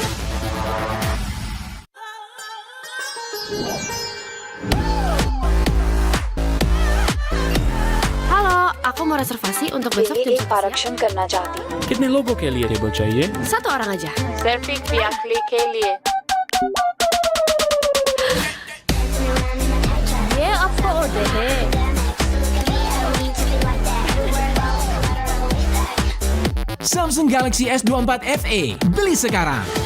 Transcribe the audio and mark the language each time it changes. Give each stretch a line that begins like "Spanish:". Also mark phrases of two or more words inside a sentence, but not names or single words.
Indonesian: Halo, aku mau reservasi untuk besok jam 11 karena Jati.
Hindi: कितने लोगों के लिए टेबल चाहिए?
Indonesian: Satu orang aja.
Hindi: सिर्फ एक यात्री के लिए। ये आपका ऑर्डर है।
Indonesian: Samsung Galaxy S24 FE, beli sekarang.